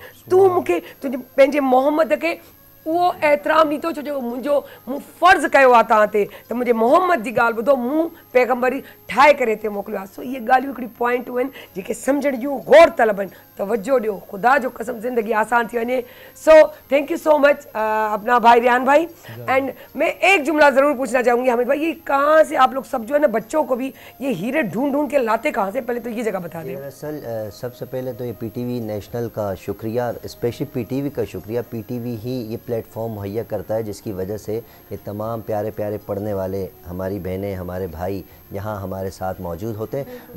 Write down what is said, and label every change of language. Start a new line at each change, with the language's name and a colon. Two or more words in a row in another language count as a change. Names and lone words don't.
Sindhi: तूं मूंखे तुंहिंजे पंहिंजे मोहम्मद खे उहो एतिराम ॾींदो छो जो मूं फ़र्ज़ु कयो आहे तव्हां ते त मुंहिंजे मोहम्मद जी ॻाल्हि ॿुधो, मूं पैगम्बरी ठाहे करे हिते मोकिलियो आहे। सो इहे ॻाल्हियूं हिकिड़ी पॉइंटूं आहिनि जेके सम्झण जूं गौर तलब आहिनि। तवज्जो ॾियो, ख़ुदा जो कसम ज़िंदगी आसान थी वञे।
English: So thank you so much
Urdu: اپنا بھائی ریان بھائی. اینڈ میں ایک جملہ ضرور پوچھنا چاہوں گی حامد بھائی، یہ کہاں سے آپ لوگ سب جو ہے نا بچوں کو بھی یہ ہیرے ڈھونڈ ڈھونڈ کے لاتے کہاں سے، پہلے تو یہ جگہ بتا دیں. دراصل سب سے پہلے تو یہ پی ٹی وی نیشنل کا شکریہ، اسپیشلی پی ٹی وی کا شکریہ. پی ٹی وی ہی یہ پلیٹ فارم مہیا کرتا ہے جس کی وجہ سے یہ تمام پیارے پیارے پڑھنے والے ہماری بہنیں، ہمارے بھائی یہاں ہمارے ساتھ موجود ہوتے ہیں.